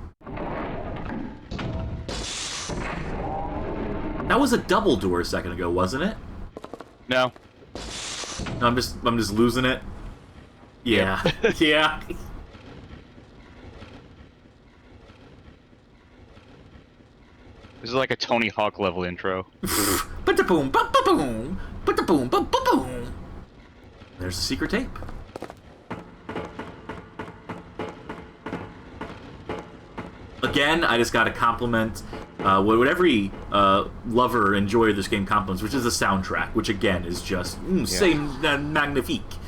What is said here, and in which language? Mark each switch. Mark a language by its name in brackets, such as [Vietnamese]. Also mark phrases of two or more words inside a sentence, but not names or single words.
[English] That was a double door a second ago, wasn't it? No. No, I'm just losing it. Yeah. Yeah. This is like a Tony Hawk level intro. Ba-da-boom, ba-ba-boom, ba-da-boom, ba-ba-boom. There's the secret tape. Again, I just gotta compliment what every lover or enjoyer of this game compliments, which is the soundtrack, which again is just magnifique.